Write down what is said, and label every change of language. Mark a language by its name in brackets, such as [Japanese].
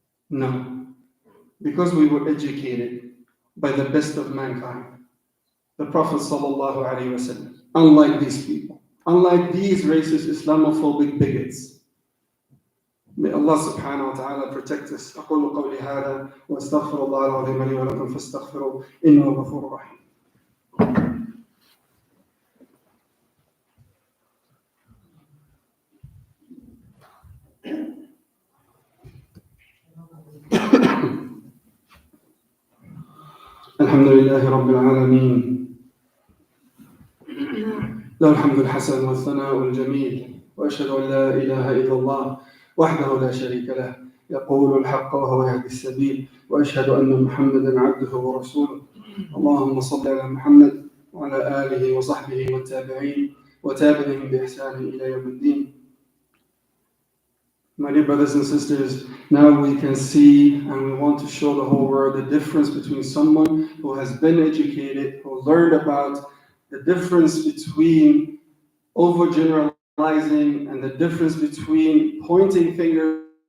[English] No, because we were educated by the best of mankind, the Prophet sallallahu alaihi wasallam. Unlike these people, unlike these racist Islamophobic bigots. May Allah subhanahu wa ta'ala protect us. [Arabic] أقول قولي هذا وأستغفر الله العظيم لي ولكم فاستغفروه إنه غفور رحيم. الحمد لله رب العالمين له الحمد الحسن والثناء الجميل وأشهد أن لا إله إلا الله وحده لا شريك له يقول الحق وهو يهدي السبيل وأشهد أن محمدا عبده ورسوله اللهم صل على محمد وعلى آله وصحبه والتابعين وتابعهم بإحسان إلى يوم الدين. [English] My dear brothers and sisters, now we can see and we want to show the whole world the difference between someone who has been educated, who learned about the difference between overgeneralizing and the difference between pointing fingers